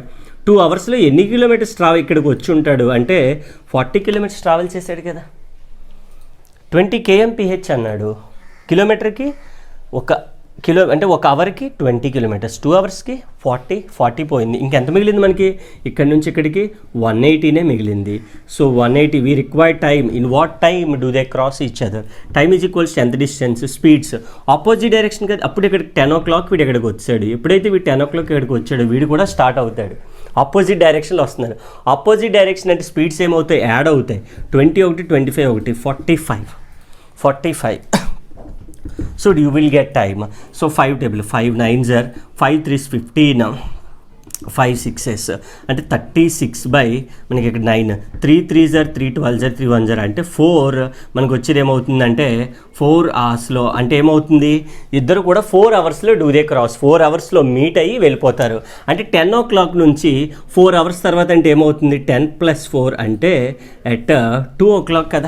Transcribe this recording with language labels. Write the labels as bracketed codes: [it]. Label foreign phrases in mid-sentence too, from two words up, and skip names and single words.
[te] 2 hours ఎన్ని కిలోమీటర్స్ ఇక్కడికి వచ్చి ఉంటాడు అంటే 40 kilometers ట్రావెల్ చేశాడు కదా. 20 kmph అన్నాడు, కిలోమీటర్కి అంటే ఒక అవర్కి 20 kilometers, 2 hours 40 పోయింది. ఇంకెంత మిగిలింది మనకి, ఇక్కడ నుంచి ఇక్కడికి 180 మిగిలింది. [en] So 180 we required time. In what time do they cross each other. time is equals ఎంత distance, speeds opposite direction కదా. [te] అప్పుడు ఇక్కడికి 10 o'clock వీడు ఇక్కడికి వచ్చాడు. ఎప్పుడైతే వీడు 10 o'clock ఇక్కడికి వచ్చాడు వీడు కూడా స్టార్ట్ అవుతాడు. [en] opposite directionలో [te] వస్తున్నాడు. [en] opposite direction [te] అంటే స్పీడ్స్ ఏమవుతాయి, యాడ్ అవుతాయి. 21, 25, 45. [en] So you will get time. So 5 table, 5 9s are 5 3s 15, 5 6s అంటే 36 by [te] మనకి ఇక్కడ [en] 9, 3 3s are 3 12s are 3 1s are అంటే 4. [te] మనకు వచ్చేది ఏమవుతుందంటే 4 hours అంటే ఏమవుతుంది, ఇద్దరు కూడా 4 hours [en] do they cross. [te] 4 hours మీట్ అయ్యి వెళ్ళిపోతారు. అంటే 10 o'clock నుంచి 4 hours తర్వాత అంటే ఏమవుతుంది, 10 + 4 అంటే ఎట్ 2 o'clock కదా.